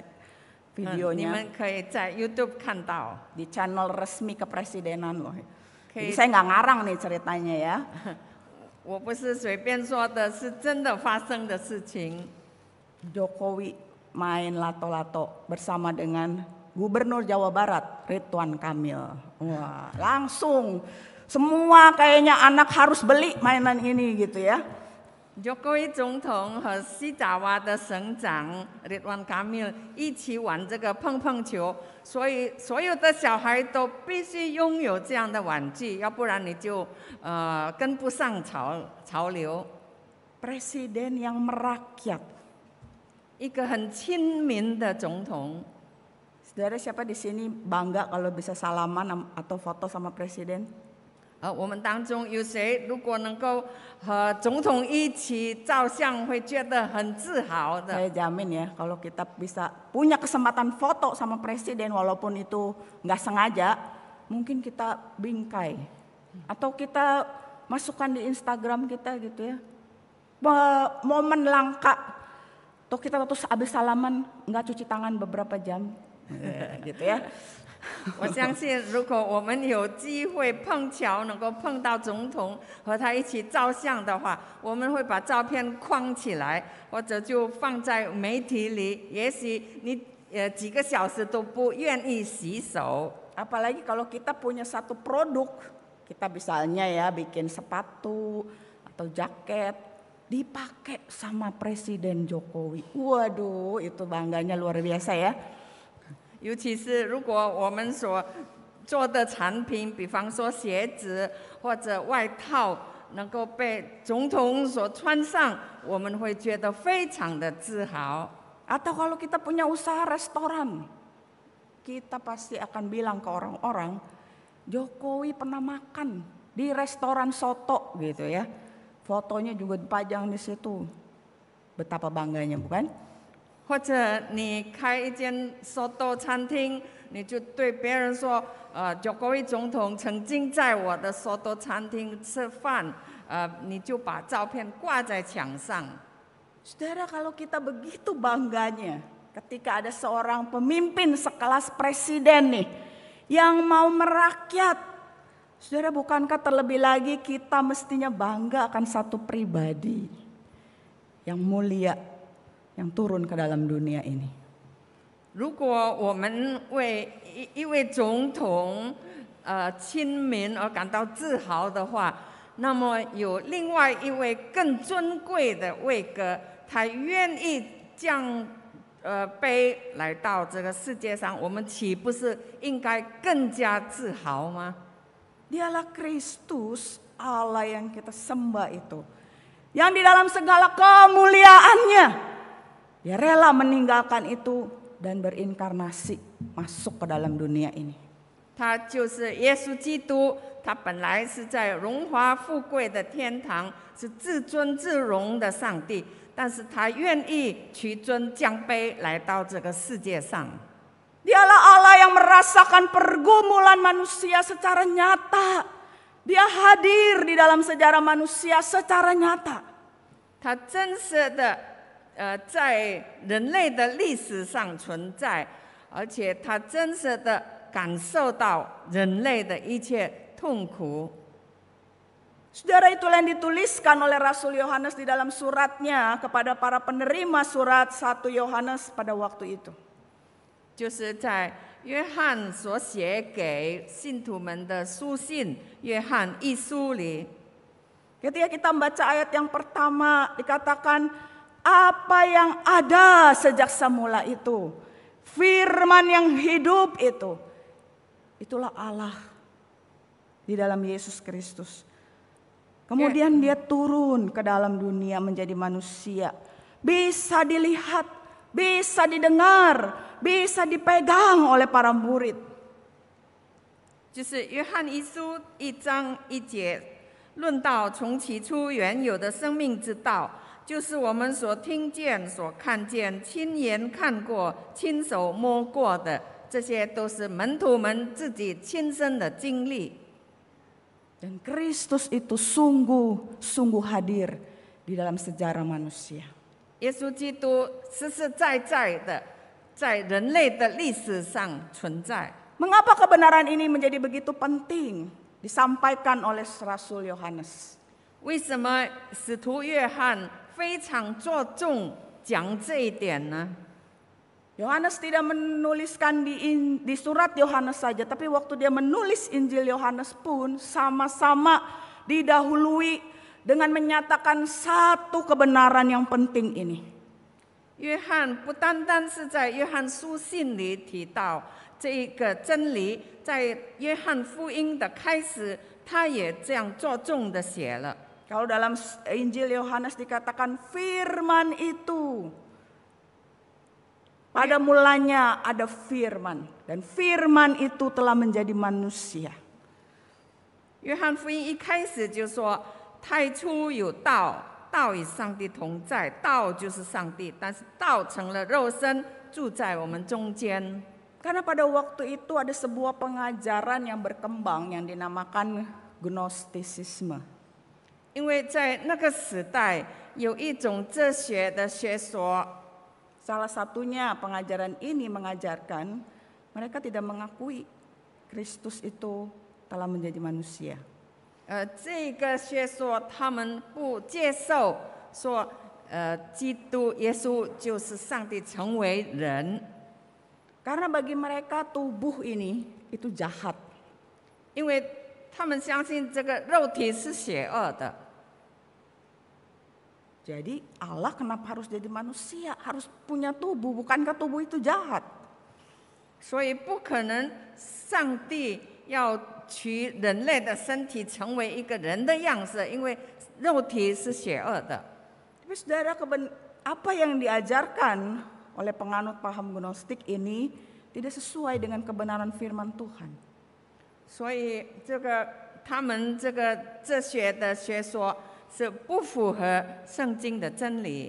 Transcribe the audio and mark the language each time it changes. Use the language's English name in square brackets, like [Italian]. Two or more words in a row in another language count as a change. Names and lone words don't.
[Chinese] 你 [Indonesian] videonya [Chinese] 们可以在 YouTube 看到。 [Indonesian] di channel resmi kepresidenan loh. Jadi [Chinese] 可以， [Indonesian] saya nggak ngarang nih ceritanya ya. [Chinese] 我不是随便说的，是真的发生的事情。 [Indonesian] Jokowi main lato-lato bersama dengan Gubernur Jawa Barat Ridwan Kamil. Wah, langsung semua kayaknya anak harus beli mainan ini gitu ya. [Chinese] Jokowi 总统和西爪哇的省长 Ridwan Kamil 一起玩这个碰碰球，所以所有的小孩都必须拥有这样的玩具，要不然你就跟不上潮流。 [Indonesian] Presiden yang merakyat. [Chinese] 一个很亲民的总统。 [Indonesian] Saudara siapa di sini bangga kalau bisa salaman atau foto sama presiden? [Chinese] 我们当中有谁如果能够和总统一起照相，会觉得很自豪的？ [Indonesian] Saya jamin ya kalau kita bisa punya kesempatan foto sama presiden walaupun itu nggak sengaja, mungkin kita bingkai atau kita masukkan di Instagram kita gitu ya. Momen langka. Tuh kita waktu habis salaman nggak cuci tangan beberapa jam, gitu ya. [Chinese] 我相信，如果我们有机会碰巧能够碰到总统，和他一起照相的话，我们会把照片框起来，或者就放在媒体里。也许你几个小时都不愿意洗手。 [Indonesian] Apalagi kalau kita punya satu produk, kita misalnya ya bikin sepatu atau jaket, dipakai sama Presiden Jokowi. Waduh, itu bangganya luar biasa ya. [Chinese] 尤其是如果我们所做的产品，比方说鞋子或者外套，能够被总统所穿上，我们会觉得非常的自豪。 [Indonesian] Atau kalau kita punya usaha restoran, kita pasti akan bilang ke orang-orang, Jokowi pernah makan di restoran soto gitu ya. Fotonya juga dipajang di situ. Betapa bangganya bukan? [Chinese] 或者你开一间 soto 餐厅，你就对别人说，Jokowi 总统曾经在我的 soto 餐厅吃饭，你就把照片挂在墙上。 [Indonesian] Saudara, kalau kita begitu bangganya ketika ada seorang pemimpin sekelas presiden nih yang mau merakyat, saudara, bukankah terlebih lagi kita mestinya bangga akan satu pribadi yang mulia yang turun ke dalam dunia ini. [Chinese] 如果我们为一位总统亲民而感到自豪的话，那么有另外一位更尊贵的位格，他愿意降卑来到这个世界上，我们岂不是应该更加自豪吗？ [Indonesian] Dialah Kristus, Allah yang kita sembah itu, yang di dalam segala kemuliaannya dia rela meninggalkan itu dan berinkarnasi masuk ke dalam dunia ini. [Chinese] 他就是耶稣基督，他本来是在荣华富贵的天堂，是至尊至荣的上帝，但是他愿意屈尊降卑来到这个世界上。 [Indonesian] Dialah Allah yang merasakan pergumulan manusia secara nyata. Dia hadir di dalam sejarah manusia secara nyata. [Chinese] 他真实的在人类的历史上存在，而且他真实的感受到人类的一切痛苦。 [Indonesian] Saudara, itulah yang dituliskan oleh Rasul Yohanes di dalam suratnya kepada para penerima surat 1 Yohanes pada waktu itu. [Chinese] 就是在约翰所写给信徒们的书信《约翰一书》里， [Indonesian] Ketika kita membaca ayat yang pertama dikatakan apa yang ada sejak semula itu, firman yang hidup itu, itulah Allah di dalam Yesus Kristus. Kemudian dia turun ke dalam dunia menjadi manusia. Bisa dilihat, bisa didengar, bisa dipegang oleh para murid. [Chinese] 就是约翰一书1章1节，论到从起初原有的生命之道，就是我们所听见、所看见、亲眼看过、亲手摸过的，这些都是门徒们自己亲身的经历。 [Indonesian] Dan Kristus itu sungguh hadir di dalam sejarah manusia. [Chinese] 耶稣基督实实在在的在人类的历史上存在。 [Indonesian] Mengapa kebenaran ini menjadi begitu penting disampaikan oleh Rasul Yohanes? [Chinese] 为什么使徒约翰非常着重讲这一点呢？ [Indonesian] Yohanes tidak menuliskan di surat Yohanes saja, tapi waktu dia menulis Injil Yohanes pun sama-sama didahului dengan menyatakan satu kebenaran yang penting ini. [Chinese] 约翰不单单是在约翰书信里提到这一个真理，在约翰福音的开始，他也这样着重的写了。 [Indonesian] Kalau dalam Injil Yohanes dikatakan firman itu, pada mulanya ada firman, dan firman itu telah menjadi manusia. [Chinese] 约翰福音一开始就说：“太初有道，道与上帝同在，道就是上帝。但是道成了肉身，住在我们中间。” [Indonesian] Karena pada waktu itu ada sebuah pengajaran yang berkembang yang dinamakan Gnostisisme. [Chinese] 因为在那个时代，有一种哲学的学说。 [Indonesian] Salah satunya pengajaran ini mengajarkan mereka tidak mengakui Kristus itu telah menjadi manusia. [Chinese] 这个学说他们不接受说，基督耶稣就是上帝成为人， [Indonesian] Karena bagi mereka tubuh ini itu jahat. [Chinese] 因为他们相信这个肉体是邪恶的。 [Indonesian] Jadi Allah kenapa harus jadi manusia? Harus punya tubuh, bukankah tubuh itu jahat? [Chinese] 所以不可能上帝要取人类的身体成为一个人的样式，因为肉体是邪恶的。 [Indonesian] Tapi saudara, apa yang diajarkan oleh penganut paham Gnostik ini tidak sesuai dengan kebenaran firman Tuhan. [Chinese] 所以他们这个哲学的学说是不符合圣经的真理。